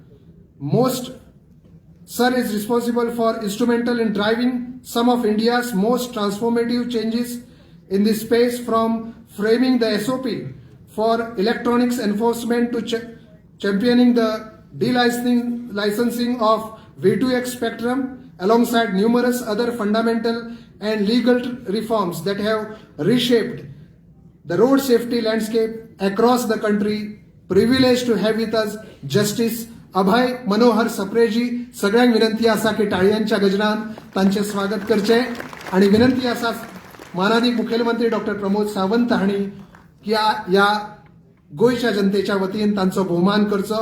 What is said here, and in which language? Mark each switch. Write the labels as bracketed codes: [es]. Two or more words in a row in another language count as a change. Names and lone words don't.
[en] Sir is responsible for instrumental in driving some of India's most transformative changes in this space, from framing the SOP for electronics enforcement to championing the delicensing of V2X spectrum, alongside numerous other fundamental and legal reforms that have reshaped the road safety landscape across the country. Privileged to have with us Justice Abhay Manohar Sapreji. [kok] सगळ्यांक विनंती आसा की टाळयांच्या गजरान तांचे स्वागत करचे, आणि विनंती आसा माननीय मुखेलमंत्री डॉक्टर प्रमोद सावंत हांणी या गोयच्या जनतेच्या वतीन तांचो भोवमान करचो.